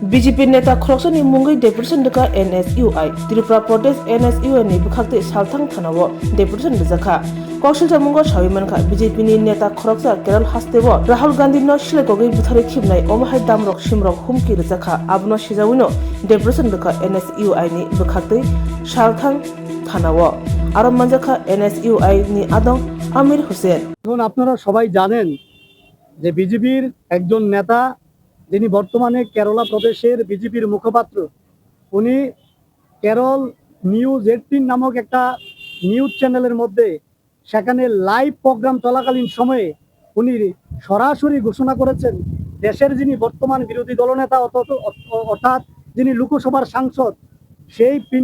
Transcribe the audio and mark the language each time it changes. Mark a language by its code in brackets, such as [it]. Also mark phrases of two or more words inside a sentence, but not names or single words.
[trp] बीजेपी नेता खरकसनी मुंगई डेपुटेशन दका NSUI त्रिपुरा प्रदेश NSUI नि बुखाते सालथांग थानाव डेपुटेशन दजखा कौशल जामुंग साविमानखा बीजेपी नि नेता खरकसा केरल हास्तेव राहुल गांधी न शिलेगोगै बुथारे खिबनाय अमाहाय दामरक सिमरक हुमकि रजाखा आबनो सिजाविनो डेपुटेशन दका NSUI नि बुखाते सालथांग थानाव आरो मानजाखा NSUI नि आदं आमिर हुसैन। [bn] এখন আপনারা সবাই জানেন যে বিজেপির একজন নেতা যিনি বর্তমানে কেরালা প্রদেশের বিজেপির মুখপাত্র, উনি কেরল নিউজ 18 নামক একটা [en] news channel [bn] মধ্যে সেখানে [en] live program [bn] চলাকালীন সময়ে উনি সরাসরি ঘোষণা করেছেন দেশের যিনি বর্তমান বিরোধী দলনেতা অর্থাৎ যিনি লোকসভার সাংসদ সেই